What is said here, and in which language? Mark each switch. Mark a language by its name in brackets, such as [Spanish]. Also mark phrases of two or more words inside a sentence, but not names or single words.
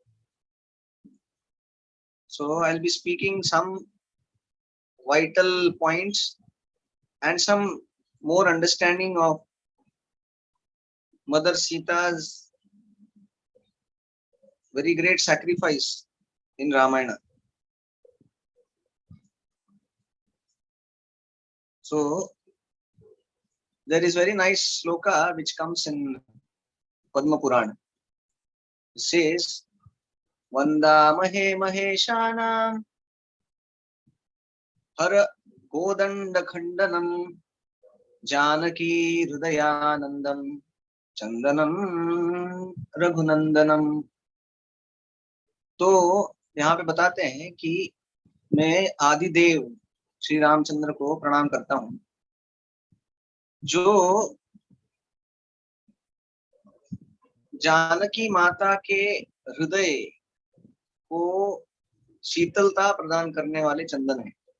[English] So I'll be speaking some vital points and some more understanding of Mother Sita's very great sacrifice in Ramayana. So there is very nice sloka which comes in Padma Purana. It says, [Sanskrit] वन्दामहे महेशानं हर कोदण्ड खण्डनं जानकी हृदयानन्दं चन्दनं रघुनन्दनम्। [Hindi] तो यहाँ पे बताते हैं कि मैं आदिदेव श्री रामचंद्र को प्रणाम करता हूँ, जो जानकी माता के हृदय को शीतलता प्रदान करने वाले चंदन है।